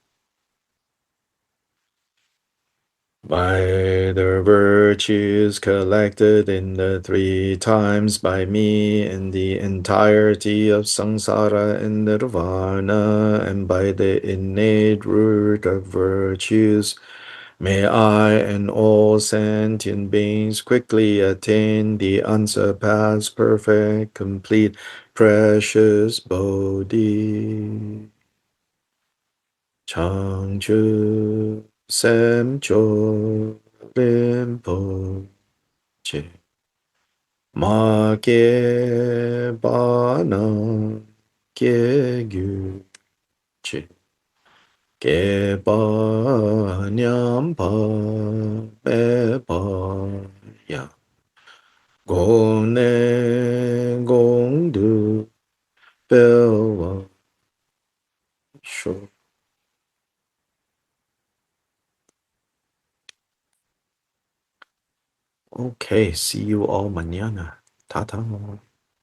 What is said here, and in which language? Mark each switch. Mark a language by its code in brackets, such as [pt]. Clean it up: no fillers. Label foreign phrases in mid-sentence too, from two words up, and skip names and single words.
[en] By the virtues collected in the three times by me in the entirety of samsara and nirvana, and by the innate root of virtues, may I and all sentient beings quickly attain the unsurpassed, perfect, complete, precious Bodhi. [bo] བྱང་ཆུབ་ སེམས་མཆོག་ རིན་པོ་ཆེ་ མ་ སྐྱེས་ པ རྣམས་ སྐྱེ་ གྱུར་ ཅིག་ སྐྱེས་ པ་ ཉམས་ པ་ མེད་ པ་ ཡང་ གོང་ ནས་ གོང་ དུ་ འཕེལ་ བ་ ཤོག. [en] Okay, see you all mañana. Ta-ta.